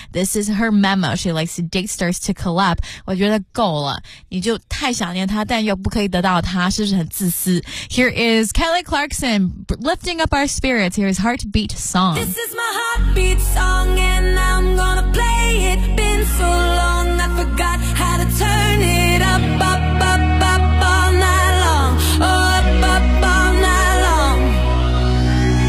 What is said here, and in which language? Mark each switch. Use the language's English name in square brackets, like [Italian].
[English] This is her memo， She likes date stars to collab。 [Chinese] 我觉得够了，你就太想念他但又不可以得到他，是不是很自私？ [English] Here is Kelly Clarkson lifting up our spirits. Here is Heartbeat Song. This is my heartbeat song and I'm gonna play itSo long, I forgot how to turn it up, up, up, up, up all night long. Oh, up, up, up all night long.